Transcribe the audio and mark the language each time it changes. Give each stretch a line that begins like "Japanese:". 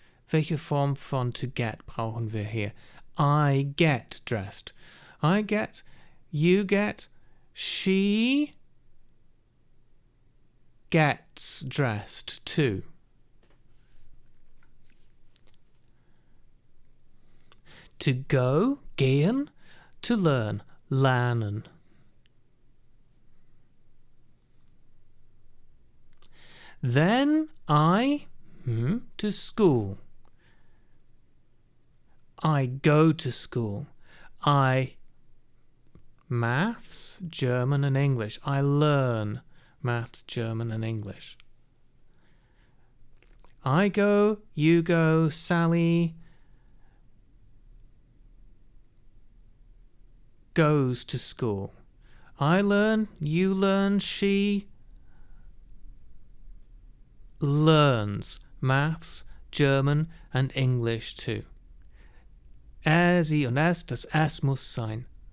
German: Welche Form von to get brauchen wir hier?
English: I get dressed. I get, you get, she gets dressed too. To go, gehen. To learn, lernen. Then I to school. I go to school. I maths, German and English. I learn maths, German and English. I go, you go, Sally goes to school. I learn, you learn, she learns maths, German and English too.
German: Sie und es, das es muss sein.